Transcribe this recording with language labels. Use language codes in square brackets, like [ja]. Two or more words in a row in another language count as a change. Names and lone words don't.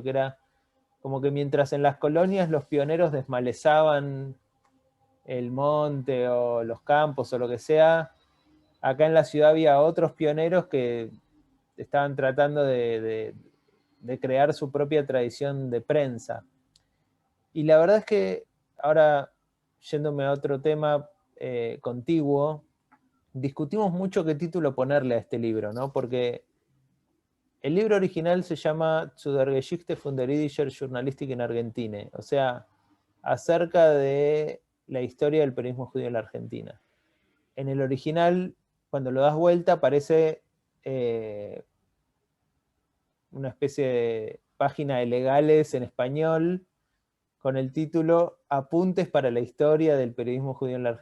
[es] Que era como que mientras en las colonias los pioneros desmalezaban el monte o los campos o lo que sea, acá en la ciudad había otros pioneros que estaban tratando de crear su propia tradición de prensa. Y la verdad es que ahora, yéndome a otro tema contiguo, discutimos mucho qué título ponerle a este libro, ¿no? Porque el libro original se llama Zu der Geschichte von der Jüdischer Journalistik in Argentine, o sea, acerca de la historia del periodismo judío en la Argentina. En el original, cuando lo das vuelta, aparece una especie de página de legales en español con el título Apuntes para la historia del periodismo judío en la Argentina.